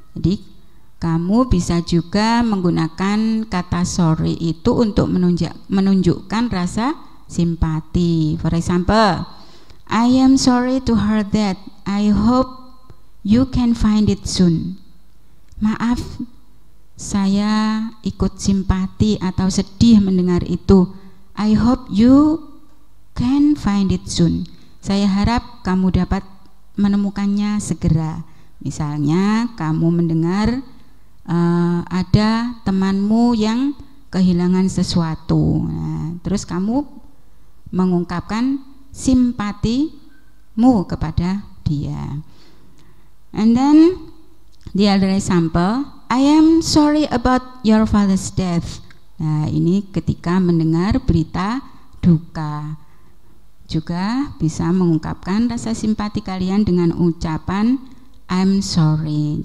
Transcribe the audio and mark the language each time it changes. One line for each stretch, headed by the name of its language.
Indonesian: Jadi kamu bisa juga menggunakan kata sorry itu untuk menunjukkan rasa simpati.
English: For example, I am sorry to hear that. I hope you can find it soon.
Indonesian: Maaf, saya ikut simpati atau sedih mendengar itu.
English: I hope you can find it soon.
Indonesian: Saya harap kamu dapat menemukannya segera. Misalnya kamu mendengar ada temanmu yang kehilangan sesuatu. Nah, terus kamu mengungkapkan simpatimu kepada dia.
English: And then the other example, I am sorry about your father's death.
Indonesian: Nah, ini ketika mendengar berita duka. Juga bisa mengungkapkan rasa simpati kalian dengan ucapan
English: I'm sorry.